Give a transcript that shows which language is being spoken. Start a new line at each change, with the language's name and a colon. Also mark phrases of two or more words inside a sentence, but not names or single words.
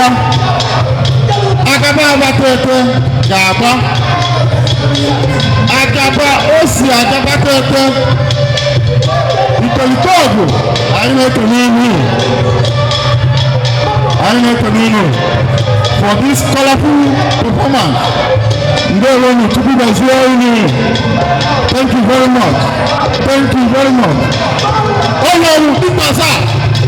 Igbo: Agaba Abatete ga-agba. Agaba o si Abatete. Ikirikọgụ anyị na-ekele unu. Anyị na-ekele unu
English: for this colorful performance.
Igbo: Ndewonu Chukwu gọzie unu.
English: Thank you very much. Thank you very much.
Igbo: Onye ọrụ Dịkpasa.